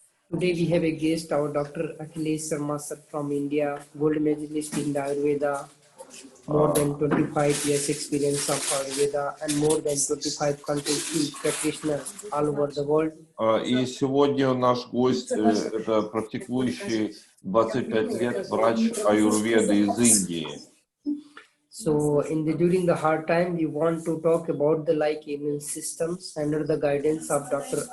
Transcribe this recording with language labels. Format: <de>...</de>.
<en>Today we have a guest, our Dr. Akhiles Sharma sir from India, gold medalist in the Ayurveda, more than 25 years experience of Ayurveda and more than 25 countries practitioners all over the world.</en> <ru>И сегодня наш гость это практикующий 25 лет врач аюрведы из Индии.</ru> <en>So during the hard time, we want to talk about the immune systems under the guidance of Dr.</en>